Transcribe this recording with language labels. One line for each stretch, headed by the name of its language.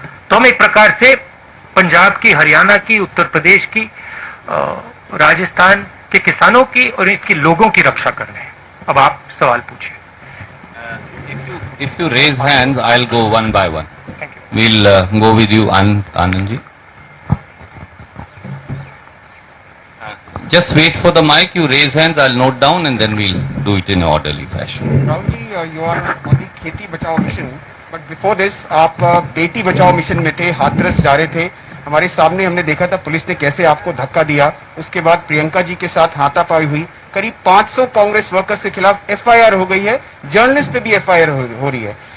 Hindi: तो हम एक प्रकार से पंजाब की, हरियाणा की, उत्तर प्रदेश की, राजस्थान के किसानों की और इसके लोगों की रक्षा कर रहे हैं। अब आप सवाल पूछिए।
English: If you raise hands, I'll go one by one. We'll go with you, Anand ji. Just wait for the mic. You raise hands, I'll note down, and then we'll do it in an orderly fashion. Rahul ji, you are on the
Hindi: खेती बचाओ mission,
English: but before this
Hindi: आप Beti Bachao mission में थे, हाथरस जा रहे थे। हमारे सामने हमने देखा था पुलिस ने कैसे आपको धक्का दिया। उसके बाद प्रियंका जी के साथ हाथापाई हुई। करीब 500 कांग्रेस वर्कर्स के खिलाफ FIR हो गई है, जर्नलिस्ट पे भी FIR हो रही है।